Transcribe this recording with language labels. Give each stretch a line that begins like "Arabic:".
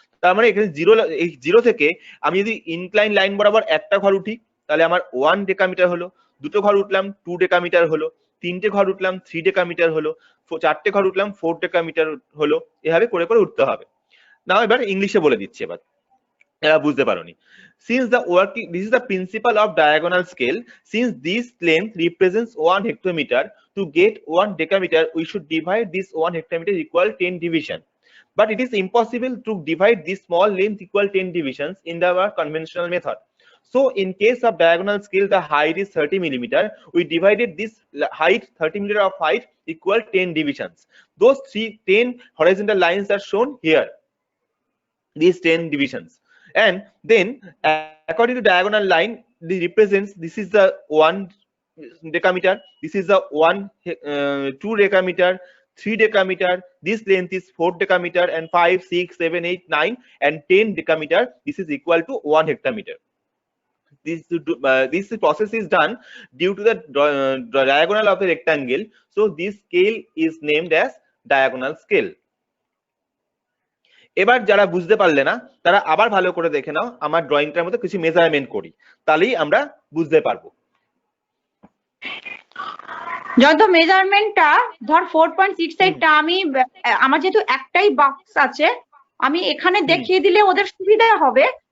Bangla: তার মানে এখানে এই জিরো থেকে আমি যদি ইনক্লাইন লাইন বরাবর একটা ঘর উঠি, তাহলে আমার 1 ডেকামিটার হলো, দুটো ঘর উঠলাম 2 ডেকামিটার হলো, তিনটে ঘর উঠলাম 3 ডেকামিটার হলো, চারটে ঘর উঠলাম 4 ডেকামিটার হলো, এভাবে করে করে উঠতে হবে। না এবার ইংলিশে বলে দিচ্ছি, এবার এরা বুঝতে পারোনি।
English: Since the working, this is the principle of diagonal scale. Since this length represents 1 hectometer, to get 1 decameter, we should divide this 1 hectometer equal 10 division. But it is impossible to divide this small length equal 10 divisions in the conventional method. So in case of diagonal scale, the height is 30 millimeter. We divided this height 30 millimeter of height equal 10 divisions. Those 10 horizontal lines are shown here. These 10 divisions. And then according to diagonal line, this represents, this is the 1 decameter, this is the 2 decameter, 3 decameter, this length is 4 decameter, and 5 6 7 8 9 and 10 decameter, this is equal to 1 hectometer. This process is done due to the diagonal of the rectangle, so this scale is named as diagonal scale.
Bangla: এবার যারা বুঝতে পারলে না তারা আবার ভালো করে দেখে নাও, আমার ড্রয়িংটার মধ্যে কিছু মেজারমেন্ট করি, তাহলেই আমরা বুঝতে পারবো। যত মেজারমেন্টটা ধর 4.68টা আমি আমার যেহেতু একটাই বক্স আছে, আমি এখানে দেখিয়ে দিলে ওদের সুবিধা হবে।